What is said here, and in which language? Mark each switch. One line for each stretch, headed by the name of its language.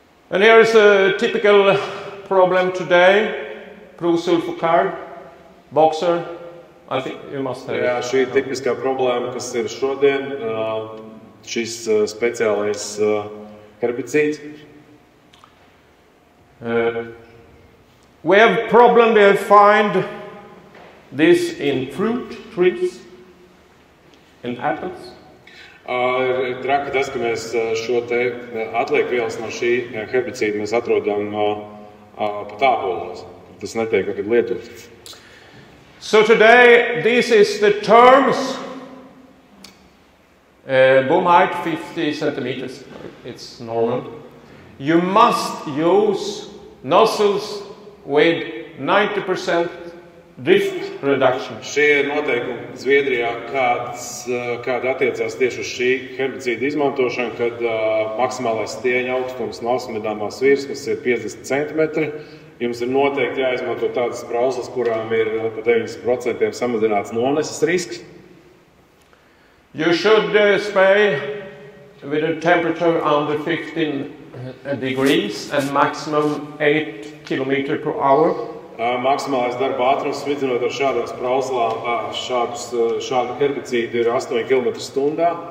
English: And here is a typical problem today. Prosulfocarb, boxer. I think you must have.
Latvian: Jā, šī ir tipiskā problēma, kas ir šodien. Šis speciālais herbicīds.
English: We have problem. We find this in fruit trees, in apples.
Latvian: Ir traki tas, ka mēs šo te atliekvielas no šī herbicīda mēs atrodam pat ābolos. Tas netiek nekad lietots.
English: So today, this is the terms. Boom height 50 centimeters, it's normal. You must use nozzles with 90% drift reduction.
Latvian: Šie ir noteikumi Zviedrijā, kādi attiecās tieši uz šī herbicīda izmantošanu, kad maksimālais stieņa augstums no apsmedāmās virsmas ir 50 cm. Jums ir noteikti jāizmanto tādas sprauslas, kurām ir pa 90% samazināts noneses risks.
English: You should spray with a temperature under 15 degrees and maximum 8 km/h.
Latvian: Maksimālais darba ātrums smidzinot ar šādām sprauslām, šādu herbicīdu ir 8 km/h.